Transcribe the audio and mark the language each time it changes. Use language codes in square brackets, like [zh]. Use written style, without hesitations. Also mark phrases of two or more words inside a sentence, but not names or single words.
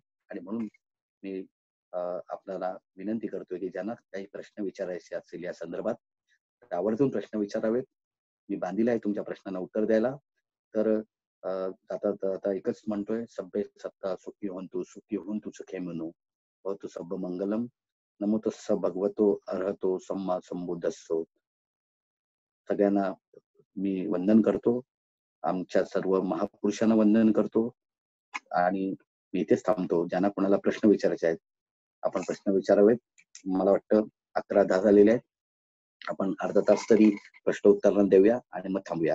[mr] आणि म्हणून मी आपल्याला विनंती करतोय की ज्यांना काही प्रश्न विचारायचे असतील या संदर्भात आवर्जून प्रश्न विचारावेत. मी बांधील आहे तुमच्या प्रश्नांना उत्तर द्यायला. तर आता एकच म्हणतोय, [pi] सभ्य सत्ता सुखी होंतु सुखे म्हणू भवतु सब्ब मंगलम, नमो तस्स भगवतो अर्हतो सम्मा संबुद्धस्सो. [mr] सगळ्यांना मी वंदन करतो, आमच्या सर्व महापुरुषांना वंदन करतो आणि मी इथेच थांबतो. ज्यांना कोणाला प्रश्न विचारायचे आहेत आपण प्रश्न विचारावेत. मला वाटतं 11:10 झालेले आहेत. आपण अर्धा तास तरी प्रश्नोत्तरांना देऊया आणि मग थांबूया.